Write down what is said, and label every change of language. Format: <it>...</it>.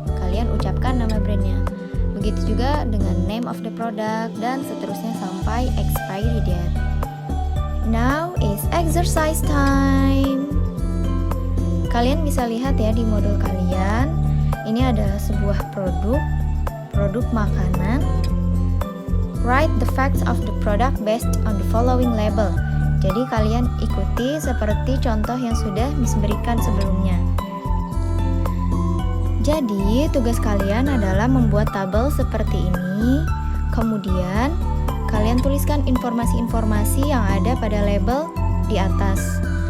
<id>Kalian ucapkan nama brandnya. Begitu juga dengan</id> <en>name of the product</en> <id>dan seterusnya sampai expiry date.</id> <en>Now is exercise time.</en> <id>Kalian bisa lihat ya di modul kalian. Ini adalah sebuah produk makanan.</id> <en>Write the facts of the product based on the following label.</en> <id>Jadi kalian ikuti seperti contoh yang sudah Miss berikan sebelumnya. Jadi tugas kalian adalah membuat tabel seperti ini. Kemudian kalian tuliskan informasi-informasi yang ada pada label di atas.</id>